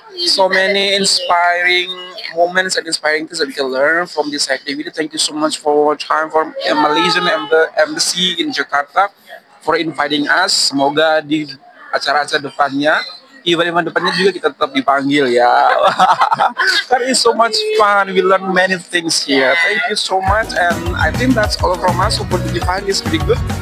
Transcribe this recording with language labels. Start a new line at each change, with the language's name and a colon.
English: So many inspiring moments and inspiring things that we can learn from this activity. Thank you so much for your time, for Malaysian Embassy in Jakarta for inviting us.
Indonesian: Semoga di acara-acara depannya, event depannya juga kita tetap dipanggil ya.
English: That is so much fun. We learn many things here. Thank you so much, and I think that's all from us. Hope you find this pretty good.